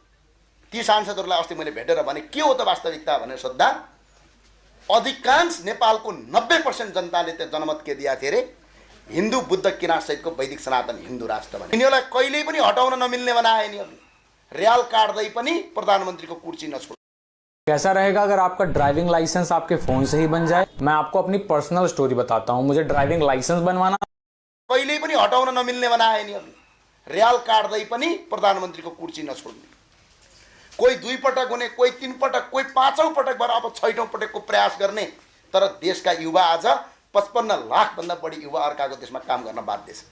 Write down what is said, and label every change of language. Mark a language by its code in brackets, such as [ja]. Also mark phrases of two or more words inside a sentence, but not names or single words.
[ne] ती सांसदहरूलाई अस्ति मैले भेटेर भने के हो त वास्तविकता भनेर सोद्धा अधिकांश नेपालको 90% जनताले त्यो जनमत के दिएको थियो अरे, हिन्दू बुद्ध किराँत सहितको वैदिक सनातन हिन्दू राष्ट्र भने। यिनीहरूलाई कहिल्यै पनि हटाउन नमिल्ने बनाए यिनीहरूले। र्याल काट्दै पनि प्रधानमन्त्रीको कुर्सी नछोड। [hi] कैसा रहेगा अगर आपका [en] driving license [hi] आपके फोन से ही बन जाए? मैं आपको अपनी [en] personal story [hi] बताता हूँ। मुझे [en] driving license [hi] बनवाना [ne] कहिल्यै पनि हटाउन नमिल्ने बनाए यिनीहरूले। र्याल काट्दै पनि प्रधानमन्त्रीको कुर्सी नछोड्ने। कोही 2 पटक हुने, कोही 3 पटक, कोही 5औं पटक भएर अब 6औं पटकको प्रयास गर्ने। तर देशका युवा आज 55 लाखभन्दा बढी युवा अर्काको देशमा काम गर्न बाध्य छ।